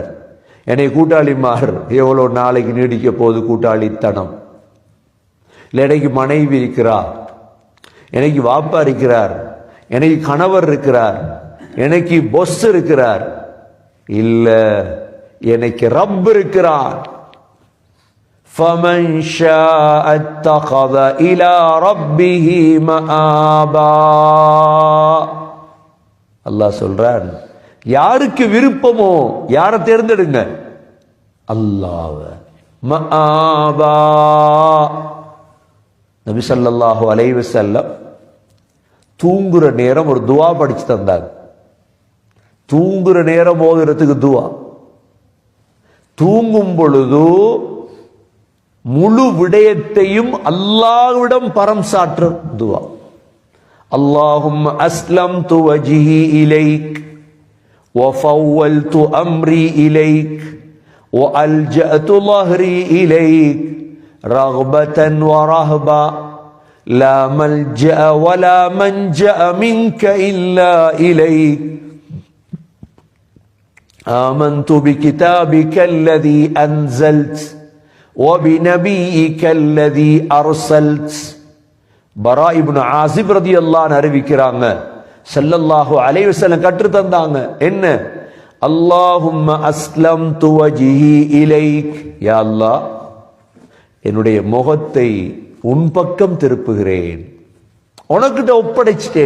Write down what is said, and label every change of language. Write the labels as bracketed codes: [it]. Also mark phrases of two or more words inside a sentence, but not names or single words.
[ta] என்னை கூட்டாளி மாறு எவ்வளோ நாளைக்கு நீடிக்க போது கூட்டாளித்தனம். இல்லை எனக்கு மனைவி இருக்கிறார், எனக்கு வாப்பா இருக்கிறார், எனக்கு கணவர் இருக்கிறார், எனக்கு பொஸ் இருக்கிறார். இல்ல, எனக்கு ரப் இருக்கிறார். [ar] فَمَنْ شَاءَ اتَّخَذَ إِلَى رَبِّهِ مَآبًا. [ta] அல்லாஹ் சொல்றான், யாருக்கு விருப்பமோ யாரை தேர்ந்தெடுங்க? அல்லாஹ்வை. மஆபா. நபி [ar] صلى الله عليه وسلم [ta] தூங்குற நேரம் ஒரு துஆ படிச்சு தந்தாங்க. தூங்குற நேரம் ஓதுறதுக்கு துஆ. தூங்கும் பொழுது முழு விடயத்தையும் அல்லாஹ்விடம் பரம் சாற்ற துஆ. [ar] اللهم أسلمت وجهي إليك وفوّلت أمري إليك وألجأت ظهري إليك رغبة ورهبة لا ملجأ ولا منجأ منك إلا إليك آمنت بكتابك الذي أنزلت وبنبيك الذي أرسلت. [ta] பரா இப்னு ஆசிப் [ar] رضي الله عنه [ta] அறிவிக்கிறாங்க, [ar] صلى الله عليه وسلم [ta] கற்று தந்தாங்க. [ar] என்ன? اللهم أسلمت وجهي إليك. [ta] யா அல்லாஹ், என்னுடைய முகத்தை உன் பக்கம் திருப்புகிறேன், உனக்கிட்ட ஒப்படைச்சிட்டேன்.